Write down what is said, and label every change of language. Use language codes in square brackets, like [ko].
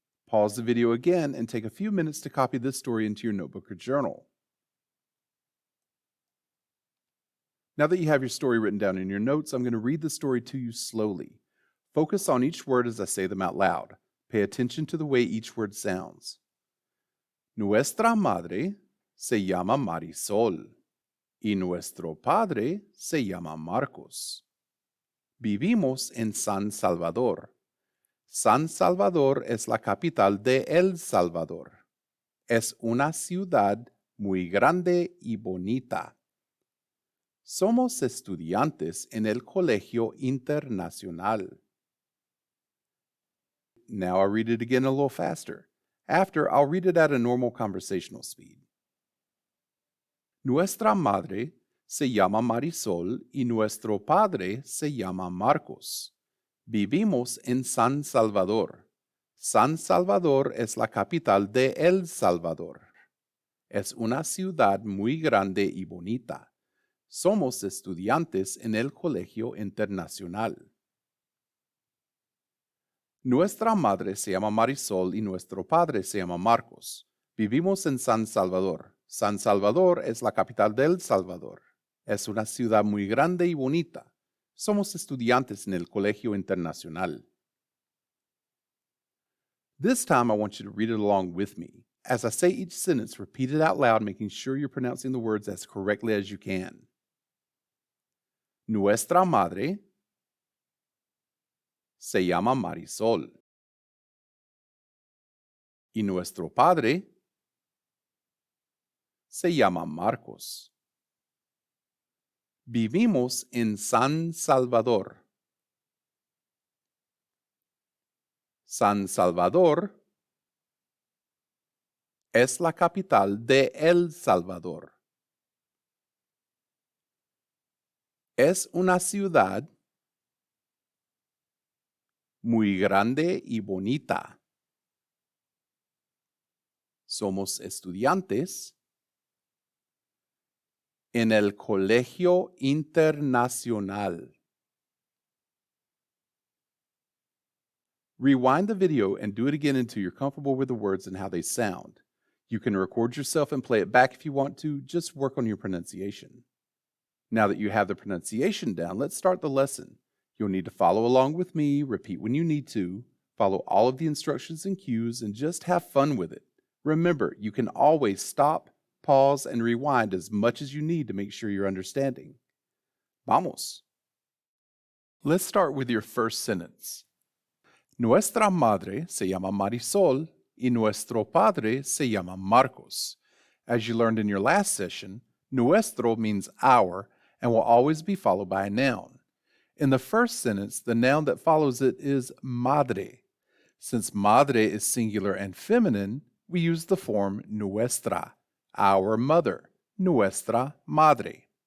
[en] Pause the video again and take a few minutes to copy this story into your notebook or journal. Now that you have your story written down in your notes, I'm going to read the story to you slowly. Focus on each word as I say them out loud. Pay attention to the way each word sounds. [es] Nuestra madre se llama Marisol y nuestro padre se llama Marcos. Vivimos en San Salvador. San Salvador es la capital de El Salvador. Es una ciudad muy grande y bonita. Somos estudiantes en el Colegio Internacional. [en] Now I'll read it again a little faster. After, I'll read it at a normal conversational speed. [es] Nuestra madre se llama Marisol y nuestro padre se llama Marcos. Vivimos en San Salvador. San Salvador es la capital de El Salvador. Es una ciudad muy grande y bonita. Somos estudiantes en el Colegio Internacional. Nuestra madre se llama Marisol y nuestro padre se llama Marcos. Vivimos en San Salvador. San Salvador es la capital de El Salvador. Es una ciudad muy grande y bonita. Somos estudiantes en el Colegio Internacional. [en] This time I want you to read it along with me. As I say each sentence, repeat it out loud, making sure you're pronouncing the words as correctly as you can. [es] Nuestra madre se llama Marisol y nuestro padre se llama Marcos. Vivimos en San Salvador. San Salvador es la capital de El Salvador. Es una ciudad muy grande y bonita. Somos estudiantes en el Colegio Internacional. [en] Rewind the video and do it again until you're comfortable with the words and how they sound. You can record yourself and play it back if you want to. Just work on your pronunciation. Now that you have the pronunciation down, let's start the lesson. You'll need to follow along with me, repeat when you need to, follow all of the instructions and cues, and just have fun with it. Remember, you can always stop, pause, and rewind as much as you need to make sure you're understanding. [es] Vamos. [en] Let's start with your first sentence. [es] Nuestra madre se llama Marisol y nuestro padre se llama Marcos. [en] As you learned in your last session, nuestro means our and will always be followed by a noun. In the first sentence, the noun that follows it is madre. Since madre is singular and feminine, we use the form nuestra, our mother, [es] nuestra madre.